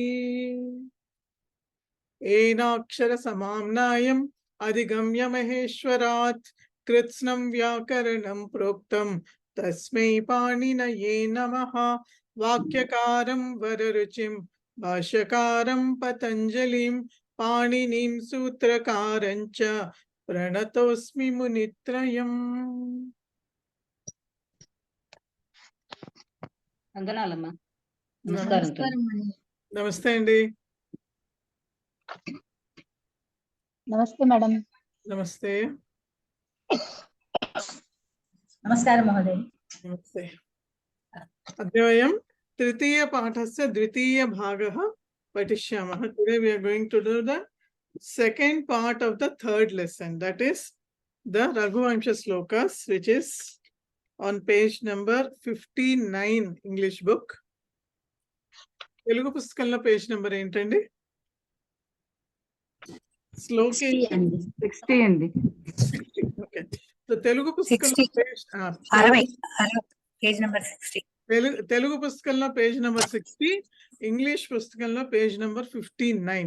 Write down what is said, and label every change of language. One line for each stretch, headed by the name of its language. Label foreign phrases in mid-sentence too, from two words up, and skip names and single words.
Sanskrit: एनाक्षर समाम्नायम् अधिगम्य महेश्वरात् कृत्स्नं व्याकरणं प्रोक्तं तस्मै पाणिनये नमः. वाक्यकारं वररुचिं भाष्यकारं पतञ्जलिं पाणिनिं सूत्रकारं च प्रणतोऽस्मि मुनित्रयम्.
Telugu: వందనాలమ్మా. నమస్కారం అండి. నమస్తే అండి.
Hindi: नमस्ते मैडम. नमस्ते.
Sanskrit: नमस्कारः महोदय. नमस्ते. अद्य वयं तृतीयपाठस्य द्वितीयभागः पठिष्यामः.
English: Today we are going to do the second part of the third lesson, that is the Raghuvamsha slokas, which is on page number 59 English book.
Telugu: తెలుగు పుస్తకంలో
English: page number
Telugu: ఏంటండి? శ్లోకి 60 అండి.
English: Okay. So
Telugu: తెలుగు పుస్తకంలో 60. పేజ్ 60
English: page number
Telugu: 60. తెలుగు పుస్తకంలో
English: page number
Telugu: 60, ఇంగ్లీష్ పుస్తకంలో
English: page number
Telugu: 59.